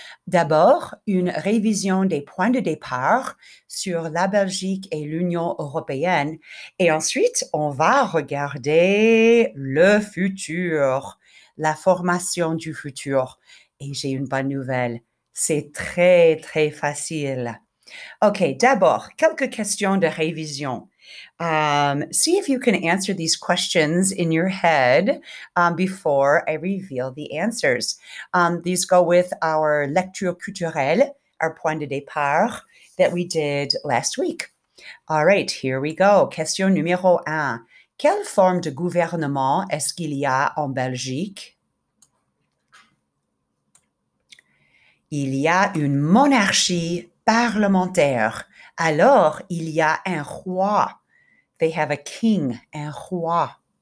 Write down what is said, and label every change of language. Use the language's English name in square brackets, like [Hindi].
[French] D'abord, une révision des points de départ sur la Belgique et l'Union européenne. Et ensuite, on va regarder le futur, la formation du futur. Et j'ai une bonne nouvelle. C'est très, très facile. OK, d'abord, quelques questions de révision. [English] See if you can answer these questions in your head before I reveal the answers. These go with our lecture culturelle, our point de départ that we did last week. All right, here we go. [French] Question numéro 1. Quelle forme de gouvernement est-ce qu'il y a en Belgique? Il y a une monarchie parlementaire. Alors, il y a un roi. [English] They have a king, [French] un roi.